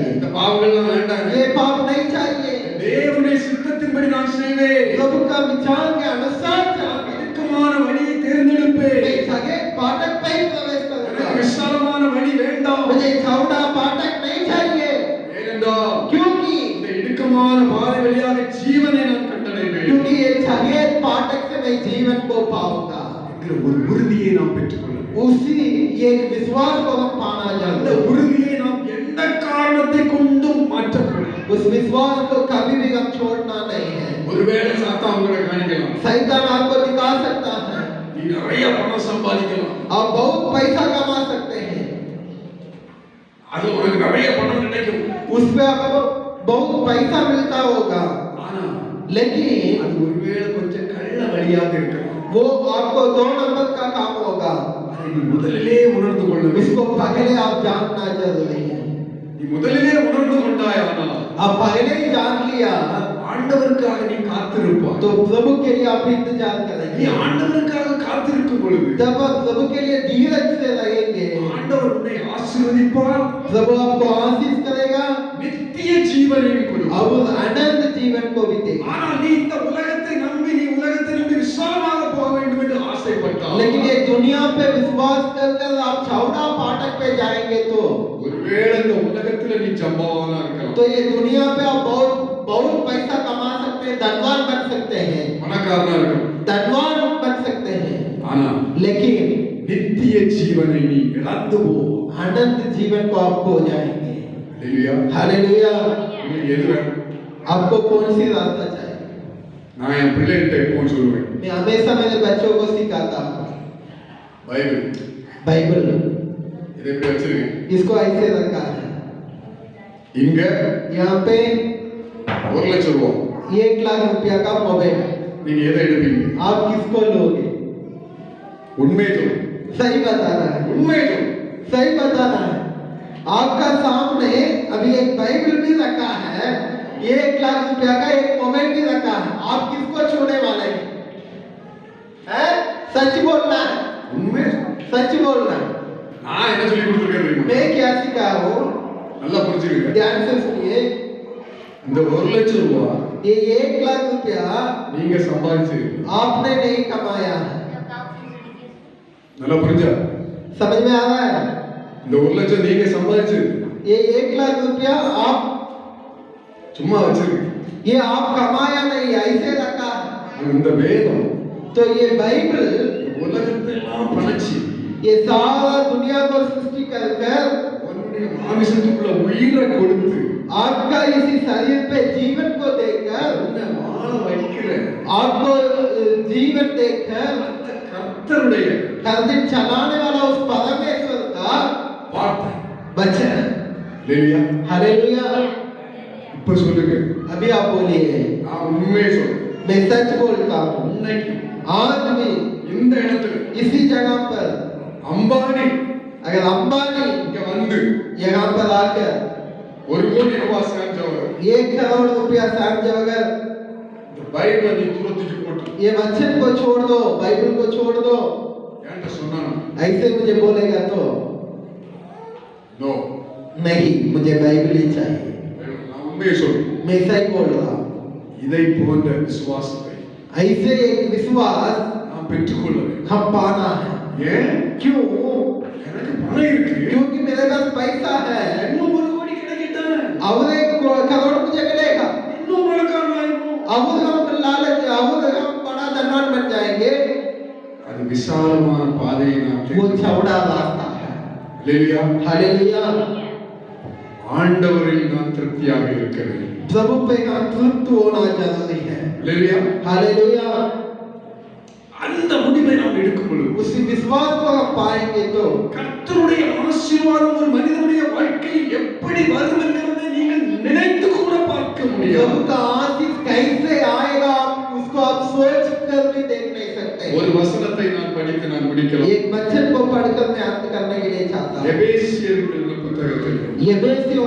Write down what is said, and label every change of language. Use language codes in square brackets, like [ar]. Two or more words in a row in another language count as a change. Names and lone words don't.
[ta] இந்த பாவங்கள்லாம் வேண்டாம், [hi] ये पाप नहीं चाहिए, [ta] தேவனுடைய சித்தத்தின்படி நான் செய்வேன், [hi] प्रभु का विचार के अनुसार चलांगे, [ta] இடுக்கமான வழியை தேர்ந்தெடுப்பேன், [hi] मैं सगे फाटक पे ही प्रवेश [ta] எனக்கு [hi] करूंगा, [ta] விசாலமான வழி வேண்டாம். [hi] मुझे चौड़ा फाटक नहीं चाहिए, [ta] ஏனென்றால் [hi] क्योंकि [ta] இந்த இடுக்கமான பாதை வழியாக ஜீவனை நான் கண்டடைவேன் [hi] क्योंकि ये सगे फाटक से मैं जीवन को पाऊंगा। [ta] என்கிற ஒரு உறுதியை நாம் பெற்றுக்கொள்ள வேண்டும். [hi] उसी ये विश्वास को हम पाना [ta] அந்த [hi] चाहते हैं। [ta] உறுதியை நாம் எந்த காரணத்தை கொண்டும் மாற்றக்கூடாது. [hi] उस विश्वास को कभी भी हम छोड़ना नहीं है। [ta] ஒருவேளை சாத்தான் உங்களை காணிக்கலாம், [hi] शैतान आपको दिखा सकता है, [ta] நீ நிறைய பணம் சம்பாதிக்கலாம், [hi] आप बहुत पैसा कमा सकते हैं, [ta] அது உனக்கு நிறைய பணம் கிடைக்கும், [hi] उसपे आपको बहुत पैसा मिलता होगा, [ta] ஆனா [hi] लेकिन [ta] அது ஒருவேளை கொஞ்சம் கள்ள வழியாக இருக்கலாம். [hi] वो आपको 2 नंबर का काम होगा। [ta] அதை நீ முதலிலே உணர்ந்து கொள்ள வேண்டும். [hi] इसको पहले आप जानना जरूरी है। [ta] நீ முதலிலே உணர்ந்து கொண்டாயானால் [hi] आप पहले ही जान लिया [ta] ஆண்டவருக்காக நீ காத்திருப்பாய். [hi] तो प्रभु के लिए आप इंतजार [ta] நீ [hi] करेंगे। [ta] ஆண்டவருக்காக காத்திருக்கும் பொழுது [hi] जब आप प्रभु के लिए धीरज से रहेंगे, [ta] ஆண்டவர் உன்னை ஆசீர்வதிப்பார், [hi] प्रभु आपको आशीष करेगा [ta] நித்திய ஜீவனையும் கொடுப்பார். [hi] और उस अनंत जीवन को भी देगा। [ta] ஆனால் நீ இந்த உலகத்தை நம்பி விசாலமாக போக வேண்டும் என்று ஆசைப்பட்டால், [hi] लेकिन ये दुनिया पे विश्वास कर आप चौड़ा फाटक पे जाएंगे तो [ta] ஒருவேளை இந்த உலகத்துல நீ ஜம்பவானா இருக்கலாம், [hi] तो ये दुनिया पे आप बहुत बहुत पैसा कमा सकते हैं, धनवान बन सकते हैं, [ta] பணக்காரனா இருக்கலாம், [hi] धनवान बन सकते हैं, [ta] ஆனா [hi] लेकिन [ta] நித்திய ஜீவனை நீ இழந்து போ. [hi] अनंत जीवन को आप खो जाएंगे। [ta] அல்லேலூயா. [hi] हालेलुया। [ta] உங்களுக்கு எது வேணும்? [hi] आपको कौन सी रास्ता चाहिए? [ta] நான் என் பிள்ளைகிட்ட எப்பவும் சொல்லுவேன், [hi] मैं हमेशा मेरे बच्चों को सिखाता हूँ [ta] பைபிள். [hi] बाइबल। [ta] இதை எப்படி வச்சிருக்கீங்க? [hi] इसको ऐसे रखा है। [ta] இங்க [hi] यहाँ पे [ta] 1,00,000 ரூபாய். [hi] 1,00,000 रुपया का मोबाइल है। [ta] நீங்க எதை எடுப்பீங்க? [hi] आप किसको लोगे? [ta] உண்மையை சொல்லு. [hi] सही बताना है, [ta] உண்மையை சொல்லு. [hi] सही बताना है। आपका सामने अभी एक बाइबल भी रखा है, 1,00,000 रुपया का एक मोबाइल भी रखा है। आप किसको छूने वाले हैं? हैं? सच बोलना है, [ta] உண்மை. [hi] सच बोलना है। [ta] நான் என்ன சொல்லி கொடுத்துருக்கேன் தெரியுமா? [hi] मैं क्या सिखा हूँ? [ta] நல்லா புரிஞ்சுக்கங்க. [hi] ध्यान से सुनिए। [ta] இந்த 1,00,000 ரூபாய் [hi] ये 1,00,000 रुपया [ta] நீங்க சம்பாதிச்சு [hi] आपने नहीं कमाया है। [ta] நல்லா புரிஞ்சா? [hi] समझ में आ रहा है? [ta] இந்த 1,00,000 நீங்க சம்பாதிச்சு [hi] ये 1,00,000 रुपया आप, [ta] சும்மா வச்சிருக்கீங்க. [hi] ये आप कमाया नहीं, ऐसे रखा है। [ta] இந்த வேதம் [hi] तो ये बाइबल, [ta] உலகத்தை எல்லாம் படைச்சு [hi] ये सारा दुनिया को सृष्टि कर कर [ta] உன்னுடைய மாமிசத்துக்குள்ள உயிரை கொடுத்து [hi] आपका इसी शरीर पे जीवन को देकर, [ta] உன்னை வாழ வைக்கிற [hi] आपको जीवन देकर [ta] அந்த கர்த்தருடைய [hi] हर दिन चलाने वाला उस परमेश्वर का [ta] வார்த்தை. [hi] वचन। [ta] இல்லையா? [hi] हालेलुया। [ta] இப்ப சொல்லுங்க. [hi] अभी आप बोलिए। [ta] நான் உண்மையை சொல்றேன். [hi] मैं सच बोलता हूँ। [ta] இன்னைக்கு [hi] आज भी [ta] இந்த இடத்துல [hi] इसी जगह पर [ta] அம்பானி [hi] अगर अंबानी [ta] இங்க வந்து [hi] यहाँ पर आकर [ta] 1 கோடி ரூபாய் செஞ்சவர் [hi] 1 करोड़ रुपया समझो, अगर [ta] இந்த பைபிளை நீ தூரத்துக்கு போட்டு [hi] ये वचन को छोड़ दो, बाइबल को छोड़ दो, [ta] என்கிட்ட சொன்னான். [hi] ऐसे मुझे बोलेगा तो [ta] நோ, [hi] नहीं, मुझे बाइबल ही चाहिए। [ta] நான் உண்மையை சொல்றேன். [hi] मैं सही बोल रहा हूँ। [ta] இதை போன்ற விசுவாசத்தை [hi] ऐसे एक विश्वास [ta] நான் பெற்றுக்கொள்ள வேண்டும். [hi] हम पाना है। [ta] ஏன்? [hi] क्यों? [ta] எனக்கு பணம் இருக்கு. [hi] क्योंकि मेरे पास पैसा है। [ta] இன்னும் 1 கோடி கிடைக்கட்டும். [hi] और 1 करोड़ मुझे मिलेगा, [ta] இன்னும் பணக்காரனாயிரும். [hi] अब हम लालच, अब हम बड़ा धनवान बन जाएंगे। [ta] அது விசாலமான பாதையை நாம் [hi] वो [ta] தேர்ந்தெடுக்க [hi] चौड़ा रास्ता है। [ta] இல்லையா? [hi] हालेलुया। [ta] ஆண்டவரில் நான் திருப்தியாக இருக்க வேண்டும். [hi] प्रभु पे हम तृप्त होना जरूरी है। [ta] இல்லையா? [hi] हालेलुया। [ta] அந்த முடிவை நாம் எடுக்கும் பொழுது [hi] उसी विश्वास को हम पाएंगे तो [ta] கர்த்தருடைய ஆசீர்வாதம் ஒரு மனிதனுடைய வாழ்க்கையில் எப்படி வரும் என்பதை நீங்கள் நினைத்து கூட பார்க்க முடியாது. [hi] प्रभु का आशीष कैसे आएगा, उसको आप सोच कर भी देख नहीं सकते। [ta] ஒரு வசனத்தை நான் படித்து நான் முடிக்கலாம். [hi] एक वचन को पढ़कर मैं अंत करने के लिए चाहता हूँ। [ta] எபேசியர் புத்தகத்தில் [hi] एफेसियों